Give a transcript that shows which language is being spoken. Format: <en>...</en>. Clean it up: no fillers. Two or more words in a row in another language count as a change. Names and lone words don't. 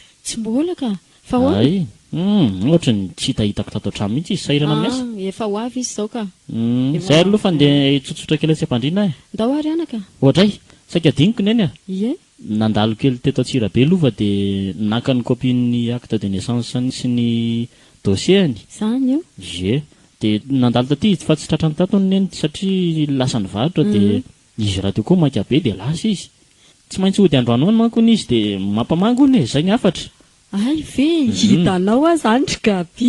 <mg>tsy mbola ka fa ay ohatra ny tsy hitahitako tato an-trano mihitsy izy sairana miasa efa ho avy izy zao ka zay ary aloha fa ndeha tsotsotra kely tsy ampandrina e ndao ary anaka ohatray saika diniko ny eny a ie nandalo kely teto Atsirabe lova de naka ny copine</mg> <fr>acte de naissance</fr> <mg>sy ny dossier-ny zany io ye de nandalo taty izy fa tsy tratrany tatony neny satria lasa nivarotra de izy raha teo koa maika be de lasa izy tsy maintsy hody androanoany mankony izy de mampamangony zay ny afatra ay ve hitanao a zany gaby</mg>